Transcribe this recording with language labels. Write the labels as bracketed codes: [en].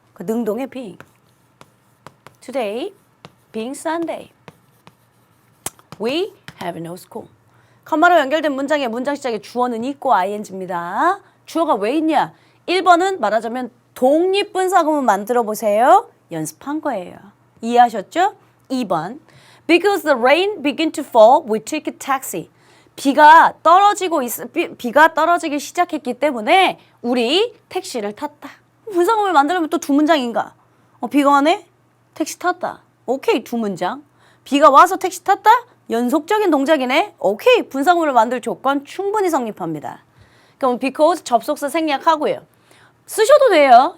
[ko] 그 능동의 [en] being. Today, being Sunday. We have no school. [ko] 컴마로 연결된 문장의 문장 시작에 주어는 있고 ing입니다. 주어가 왜 있냐? 1번은 말하자면 독립분사구문 만들어 보세요. 연습한 거예요. 이해하셨죠? 2번. [en] Because the rain began to fall, we took a taxi. [ko] 비가 떨어지기 시작했기 때문에 우리 택시를 탔다. 분사구문을 만들면 또 두 문장인가? 비가 와네? 택시 탔다. 오케이, 두 문장. 비가 와서 택시 탔다? 연속적인 동작이네. 오케이, 분사구문을 만들 조건 충분히 성립합니다. 그럼 because 접속사 생략하고요. 쓰셔도 돼요.